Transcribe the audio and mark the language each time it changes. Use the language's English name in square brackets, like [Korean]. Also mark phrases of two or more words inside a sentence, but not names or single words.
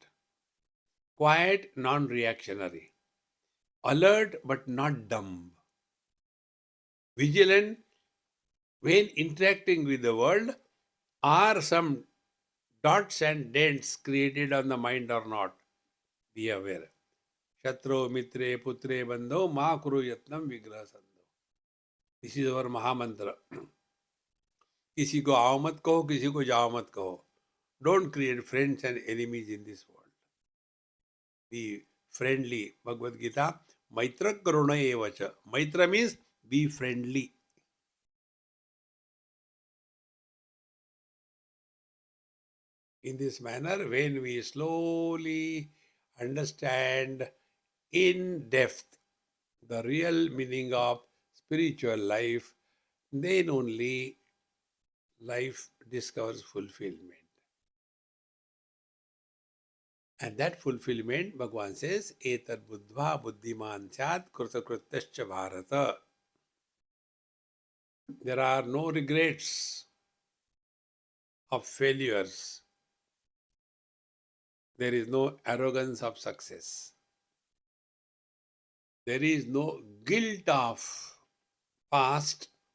[English] Quiet, non reactionary. Alert, but not dumb. Vigilant, when interacting with the world, are some dots and dents created on the mind or not? Be aware. [Sanskrit] शत्रौ मित्रे पुत्रे बन्धौ मा कुरु यत्नं विग्रह सन्धौ. [English] This is our Mahamantra. [Hindi] किसी को आओ मत कहो, किसी को जाओ मत कहो. [English] Don't create friends and enemies in this world. Be friendly. [Sanskrit] Bhagavad Gita, मैत्रः करुण एव च. [English] Maitra means be friendly. In this manner, when we slowly understand in depth the real meaning of spiritual life, then only life discovers fulfillment. And that fulfillment, Bhagavan says, [Sanskrit] एतद् बुद्ध्वा बुद्धिमान् स्यात् कृतकृत्यश्च भारत. [English] There are no regrets of failures. There is no arrogance of success. There is no guilt of past.